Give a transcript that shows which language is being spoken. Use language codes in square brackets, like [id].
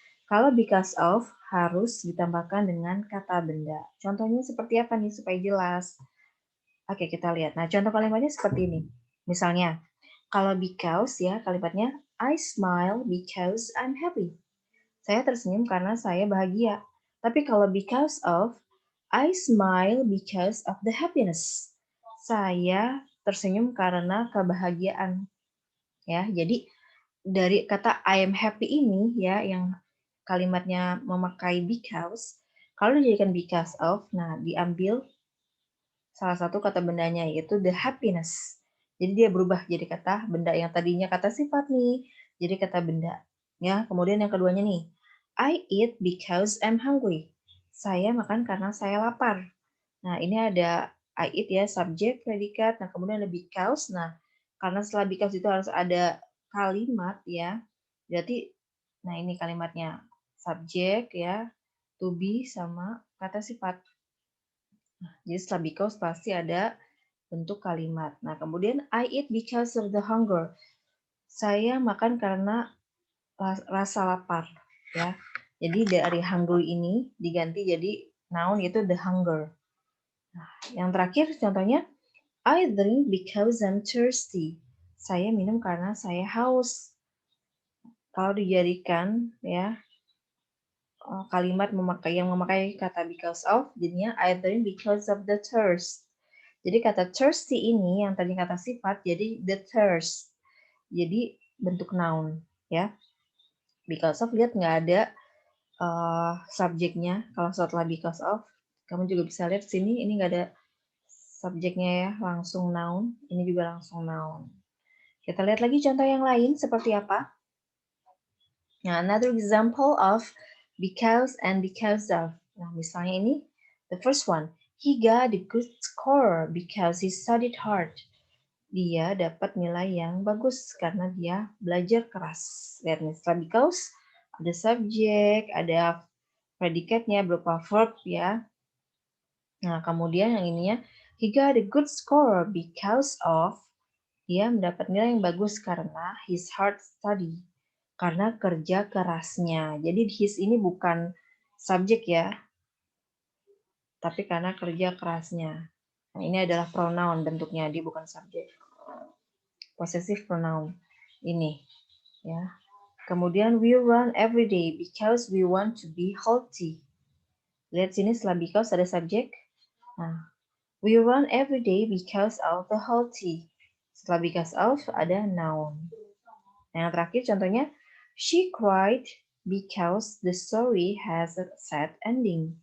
[id] Kalau because of harus ditambahkan dengan kata benda. Contohnya seperti apa nih supaya jelas? Oke, kita lihat. Nah, contoh kalimatnya seperti ini. Misalnya, kalau because ya kalimatnya [en] I smile because I'm happy. [id] Saya tersenyum karena saya bahagia. [en] Tapi kalau because of, I smile because of the happiness. [id] Saya tersenyum karena kebahagiaan. Ya, jadi dari kata [en] I am happy [id] ini ya yang kalimatnya memakai because, kalau dijadikan because of, nah diambil salah satu kata bendanya yaitu the happiness. Jadi dia berubah jadi kata benda yang tadinya kata sifat nih, jadi kata benda. Ya, kemudian yang keduanya nih, [en] I eat because I'm hungry. [id] Saya makan karena saya lapar. Nah, ini ada I eat ya, subjek, predikat. Nah, kemudian ada because. Nah, karena setelah because itu harus ada kalimat ya. Berarti, nah ini kalimatnya. Subjek ya, to be sama kata sifat. Nah, jadi setelah because pasti ada bentuk kalimat. [en] Nah, kemudian I eat because of the hunger. [id] Saya makan karena rasa lapar ya. Jadi dari hungry ini diganti jadi noun yaitu the hunger. Nah, yang terakhir contohnya [en] I drink because I'm thirsty. [id] Saya minum karena saya haus. Kalau dijadikan ya kalimat yang memakai kata because of, jadinya [en] I drink because of the thirst. [id] Jadi kata thirsty ini yang tadi kata sifat jadi the thirst. Jadi bentuk noun ya. Because of lihat nggak ada subjeknya. Kalau setelah because of, kamu juga bisa lihat sini ini nggak ada subjeknya ya, langsung noun. Ini juga langsung noun. Kita lihat lagi contoh yang lain seperti apa. [en] Nah, another example of because and because of. [id] Nah, misalnya ini, [en] the first one, he got a good score because he studied hard. [id] Dia dapat nilai yang bagus karena dia belajar keras. Lihat nih, setelah because, ada subjek, ada predikatnya berupa verb ya. Nah, kemudian yang ininya, [en] he got a good score because of, [id] dia mendapat nilai yang bagus karena [en] his hard study. [id] Karena kerja kerasnya. Jadi his ini bukan subjek ya, tapi karena kerja kerasnya. Nah, ini adalah pronoun bentuknya, dia bukan subjek. Possessive pronoun ini ya. [en] Kemudian we run every day because we want to be healthy. [id] Lihat sini setelah because ada subjek. [en] Nah, we run every day because of the healthy. [id] Setelah because of ada noun. Nah, yang terakhir contohnya [en] she cried because the story has a sad ending.